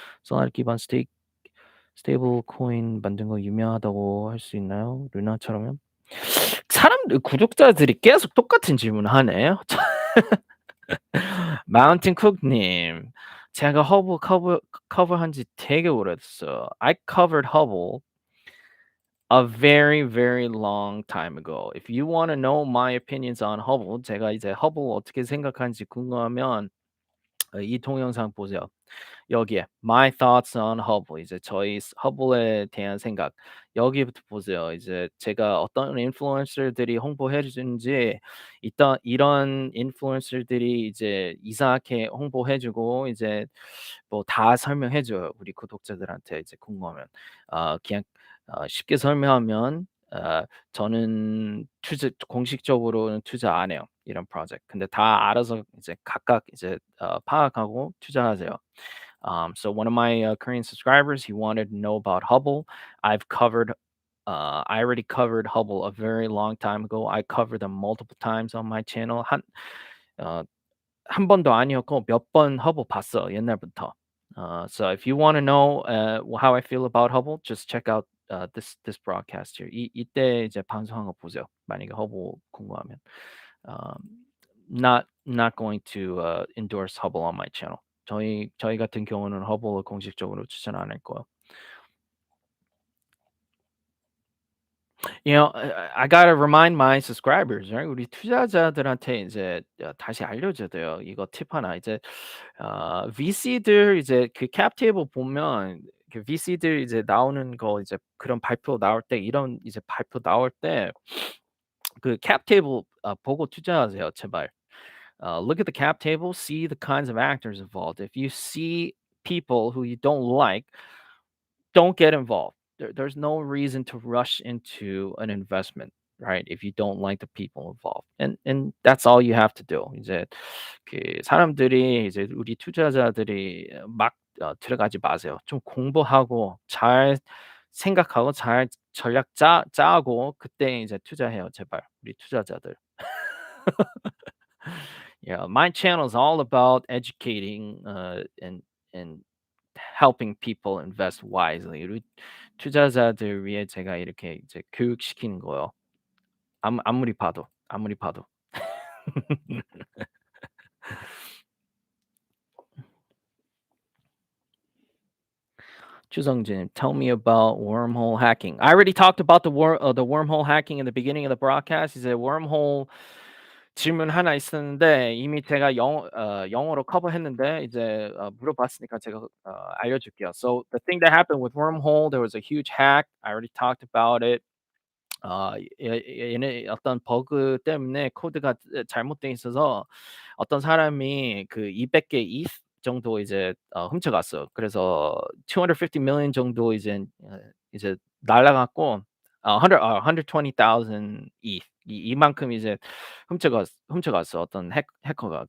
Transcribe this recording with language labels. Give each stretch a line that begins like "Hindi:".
Korean: 솔라나 기반 스테이블 코인 만든 거 유명하다고 할 수 있나요? 루나처럼요? 사람들 구독자들이 계속 똑같은 질문하네. 마운틴 쿡님, 제가 허브 커버한 지 되게 오래됐어요.
English: I covered Hubble a very, very long time ago. If you want to know my opinions on Hubble,
Korean: 제가 이제 Hubble 어떻게 생각하는지 궁금하면 이 동영상 보세요. 여기에
English: My thoughts on Hubble
Korean: 이제 저희 Hubble에 대한 생각 여기부터 보세요. 이제 제가 어떤 인플루언서들이 홍보해 주는지 일단 이런 인플루언서들이 이제 이상하게 홍보해 주고 이제 뭐 다 설명해 줘요. 우리 구독자들한테 이제 궁금하면. 그냥 쉽게 설명하면 저는 공식적으로는 투자 안 해요. 이런 프로젝트. 근데 다 알아서 이제 각각 이제 파악하고 투자하세요.
English: So one of my Korean subscribers, he wanted to know about Hubble. I already covered Hubble a very long time ago. I covered them multiple times on my channel.
Korean: 어, 한 번도 아니었고 몇 번 Hubble 봤어 옛날부터.
English: So if you want to know how I feel about Hubble, just check out this broadcast here.
Korean: 이때 이제 방송한 거 보세요. 만약에 Hubble 궁금하면.
English: Um, not going to endorse Hubble on my channel.
Korean: 저희 같은 경우는 Hubble을 공식적으로 추천 안 할 거예요.
English: You know, I gotta remind my subscribers, right?
Korean: 우리 투자자들한테 이제 다시 알려줘야 돼요. 이거 팁 하나. 이제 VC들 이제 그 캡 테이블 보면 그 VC들 이제 나오는 거 이제 그런 발표 나올 때 이런 이제 발표 나올 때 그 캡 테이블 보고 투자하세요, 제발.
English: Look at the cap table, see the kinds of actors involved. If you see people who you don't like, don't get involved. There's no reason to rush into an investment, right? If you don't like the people involved, and that's all you have to do.
Korean: 이제 그 사람들이 이제 우리 투자자들이 막 들어가지 마세요. 좀 공부하고 잘 생각하고 잘 전략 짜고 그때 이제 투자해요, 제발 우리 투자자들.
English: Yeah, my channel is all about educating and helping people invest wisely.
Korean: 우리 투자자들 위해 제가 이렇게 이제 교육시키는 거예요. 아무리 봐도.
English: Chusungjin, tell me about wormhole hacking. I already talked about the wormhole hacking in the beginning of the broadcast.
Korean: 이제 wormhole 질문 하나 있었는데 이미 제가 영어로 커버했는데 이제 물어봤으니까 제가 알려줄게요.
English: So the thing that happened with wormhole, there was a huge hack. I already talked about it.
Korean: 얘네 어떤 버그 때문에 코드가 잘못돼 있어서 어떤 사람이 그 200개 ETH 정도 이제 훔쳐갔어요. 그래서 250 million 정도 이제 날라갔고 120,000 ETH 이만큼 이제 훔쳐갔어 어떤 해커가.